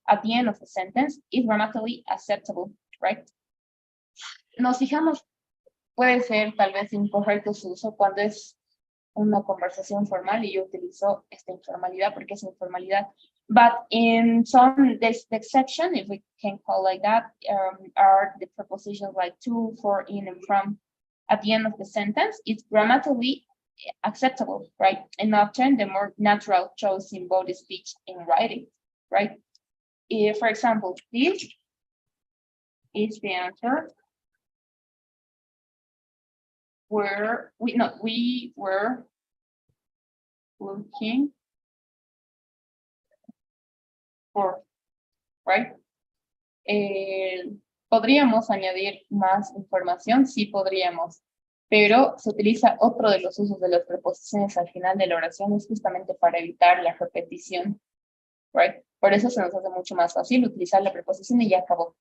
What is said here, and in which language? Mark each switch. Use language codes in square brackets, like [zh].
[en] At the end of the sentence, is grammatically acceptable, right? [es] Nos fijamos, puede ser tal vez incorrecto su uso cuando es una conversación formal y yo utilizo esta informalidad porque es informalidad. [en] But in some, the exception, if we can call like that, are the prepositions like to, for, in, and from at the end of the sentence. It's grammatically acceptable, right? And often the more natural choice in both speech and writing, right? If, for example, this is the answer. We were looking for, right? [es] ¿Podríamos añadir más información? Sí, podríamos, pero se utiliza otro de los usos de las preposiciones al final de la oración, es justamente para evitar la repetición, right? Por eso se nos hace mucho más fácil utilizar la preposición y ya acabó.